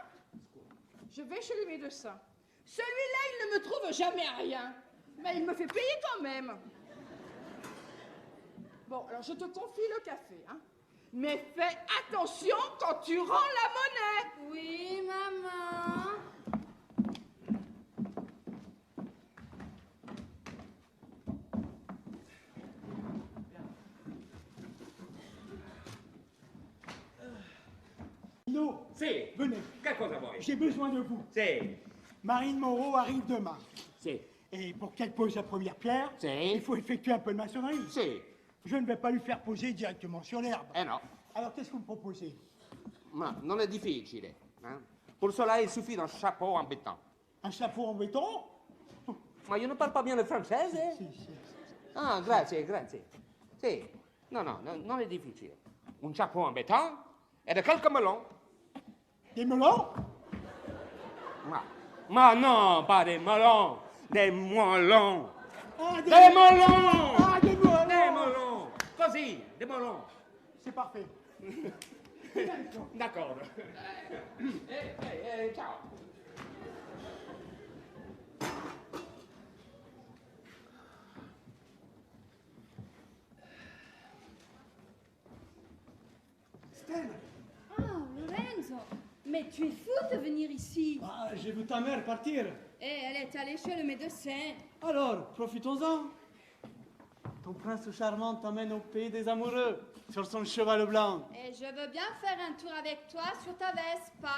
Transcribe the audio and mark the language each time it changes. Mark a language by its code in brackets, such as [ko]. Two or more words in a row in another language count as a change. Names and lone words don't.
[fr] Je vais chez le médecin. Celui-là, il ne me trouve jamais rien. Mais il me fait payer quand même. Bon, alors je te confie le café, hein. Mais fais attention quand tu rends la monnaie. Oui, maman. Lino, [it] Sì. [fr] venez. [it] Che cosa vuoi? [fr] J'ai besoin de vous. [it] Sì. [fr] Marine Moreau arrive demain. [it] Sì. [fr] Et pour qu'elle pose la première pierre, [it] Sì. [fr] il faut effectuer un peu de maçonnerie. [it] Sì. [fr] Je ne vais pas lui faire poser directement sur l'herbe. [it] Eh no. [fr] Alors qu'est-ce que vous me proposez? [it] Ma non è difficile. [fr] Pour cela, il suffit d'un chapeau en béton. Un chapeau en béton? [it] Ma io non parlo [fr] pas bien le [it] francese? Sì, sì. Ah, grazie, grazie. Sì. No, non è difficile. [fr] Un chapeau en béton e de quelques melons. Des melons? [it] Ma non, [fr] pas des melons. Des melons. Ah, Des melons! Ah, des melons! Des melons! Così, des melons. C'est parfait. D'accord. Ciao. Stella! Ah, Lorenzo, mais tu es fou de venir ici. Ah, j'ai vu ta mère partir. Et elle est allée chez le médecin. Alors, profitons-en. Ton prince charmant t'emmène au pays des amoureux, sur son cheval blanc. Et je veux bien faire un tour avec toi sur ta Vespa.